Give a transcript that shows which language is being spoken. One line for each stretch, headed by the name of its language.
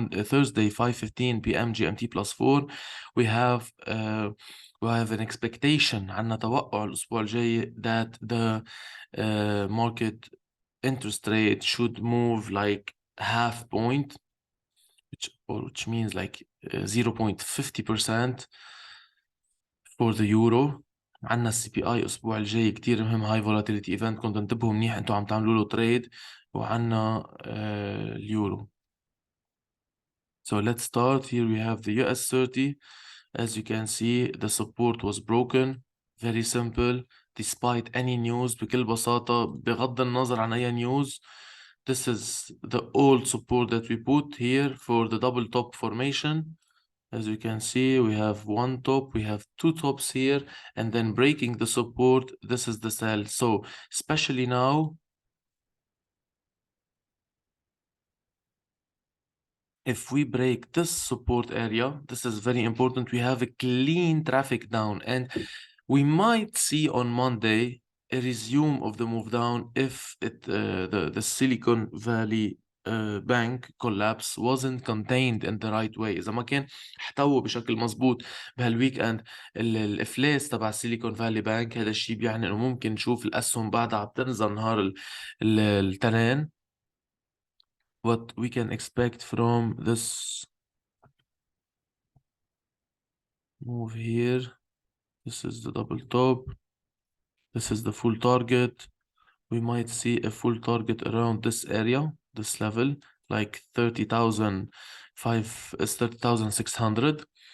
English: Thursday, 5:15 p.m. GMT +4. We have an expectation
Arabic: عنا توقع الأسبوع الجاي
English: that the market interest rate should move like half point, which means like 0.50% for the euro.
Arabic: عنا السي بي اي الاسبوع الجاي كتير مهم،
English: هاي volatility event,
Arabic: كنتوا انتبهوا منيح انتوا عم تعملوا له تريد. وعنا اليورو.
English: So let's start. Here we have the US 30. As you can see, the support was broken. Very simple. Despite any news،
Arabic: بكل بساطة بغض النظر عن أي
English: news, this is the old support that we put here for the double top formation. As you can see, we have one top, we have two tops here, and then breaking the support, this is the sell. So especially now, if we break this support area, this is very important. We have a clean traffic down, and we might see on Monday a resume of the move down if the Silicon Valley bank collapse wasn't contained in the right way.
Arabic: إذا ما كان احتوى بشكل مظبوط
English: بهالويك اند
Arabic: الافلاس تبع السيليكون فالي بانك، هذا الشيء بيعني انه ممكن نشوف الاسهم بعدها عم تنزل نهار التنين.
English: What we can expect from this move here, this is the double top, this is the full target. We might see a full target around this area, this level, like 30,600.